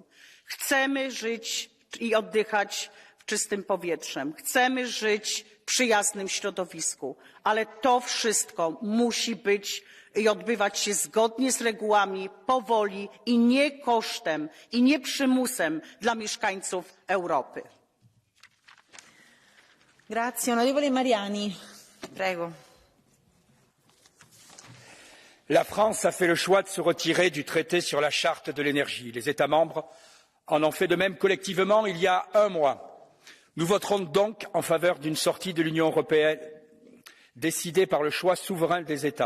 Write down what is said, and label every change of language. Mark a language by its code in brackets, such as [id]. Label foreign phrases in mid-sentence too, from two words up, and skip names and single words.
[pl] Chcemy żyć i oddychać czystym powietrzem. Chcemy żyć w przyjaznym środowisku, ale to wszystko musi być i odbywać się zgodnie z regułami, powoli i nie kosztem, i nie przymusem dla mieszkańców Europy. [it] Grazie, onorevole Mariani. Prego. [fr] La France a fait le choix de se retirer du traité sur la charte de l'énergie. Les États membres en ont fait de même collectivement il y a un mois. Nous voterons donc en faveur d'une sortie de l'Union européenne décidée par le choix souverain des États.